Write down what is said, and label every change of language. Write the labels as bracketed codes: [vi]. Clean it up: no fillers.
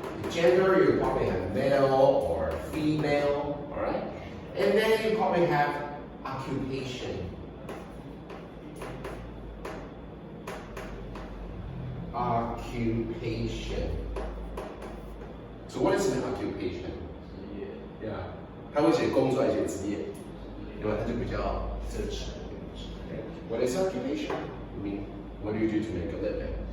[en] Gender, you probably have male or female. Alright? And then you probably have occupation. Occupation. So what is an occupation? [zh] 对啊，他会写工作还是写职业？因为它就比较正式。 [en] What is occupation? I mean, what do you do to make a living?